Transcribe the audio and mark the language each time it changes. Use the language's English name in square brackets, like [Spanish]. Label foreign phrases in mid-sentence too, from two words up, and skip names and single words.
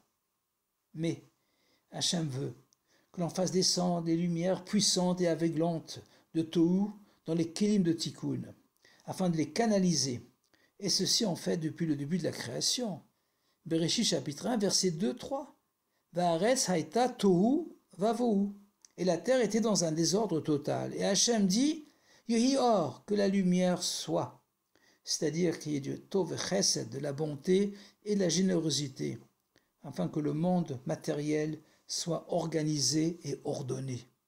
[French] Mais Hachem veut que l'on fasse descendre des lumières puissantes et aveuglantes de Tohu dans les Kélim de Tikkun, afin de les canaliser. Et ceci en fait depuis le début de la création. Bereshit chapitre 1, verset 2-3. [Hebrew] והארץ היתה תהו ובהו. [French] Et la terre était dans un désordre total. Et Hachem dit, [Hebrew] יהי אור, [French] que la lumière soit. C'est-à-dire qu'il y ait du [Hebrew] טוב חסד, [French] de la bonté et de la générosité, afin que le monde matériel soit organisé et ordonné.